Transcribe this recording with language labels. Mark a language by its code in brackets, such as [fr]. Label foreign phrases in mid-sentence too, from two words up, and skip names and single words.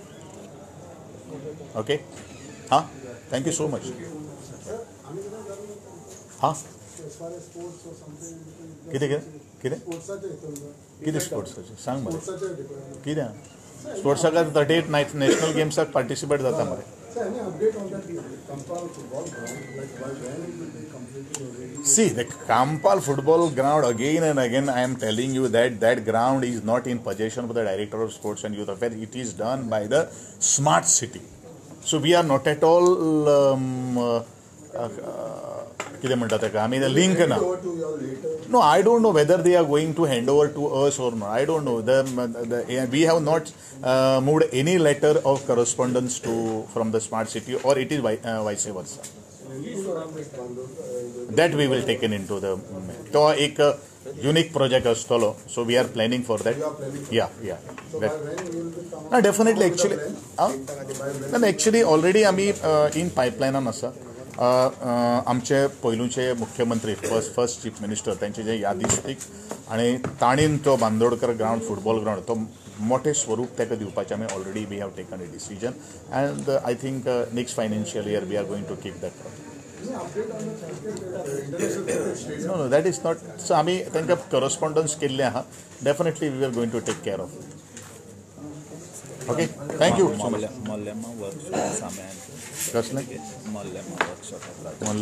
[en] okay haan thank you so much. [kok] हां कितें कितें कितें स्पोर्ट्साचें सांग मरे कितें स्पोर्ट्साक 38 [en] national gamesak participate [kok] जाता मरे. [en] See, the Kampal football ground, again and again, I am telling you that ground is not in possession of the Director of Sports and Youth Affairs. It is done by the Smart City. So we are not at all [kok] कितें म्हणटा ताका आमी लिंक ना. [en] No, I don't know whether they are going to hand over to us or not. I don't know. We have not moved any letter of correspondence from the Smart City, or it is vice versa. That we will take into the. [kok] तो एक [en] unique project astolo, so we are planning for that. Yeah. Definitely, actually, already आमी in pipeline आसा. [kok] आमचे पयलूचे मुख्यमंत्री [en] first chief minister [kok] त्यांचे जे यादिस्तीक आणि ताणीन तो बांदोडकर [en] ground football ground [kok] तो मोठे स्वरूप ताका दिवपाचें आमी ऑलरेडी [en] we have taken a decision and I think next financial year we are going to keep that. no that is not. [kok] सो आमी तांकां करस्पॉन्डन्स केल्लें आहा. [en] definitely we are going to take care of. okay, thank you so much. [kok] मल्लेमा वर्कशॉप सामे कसलें मल्लेमा वर्कशॉप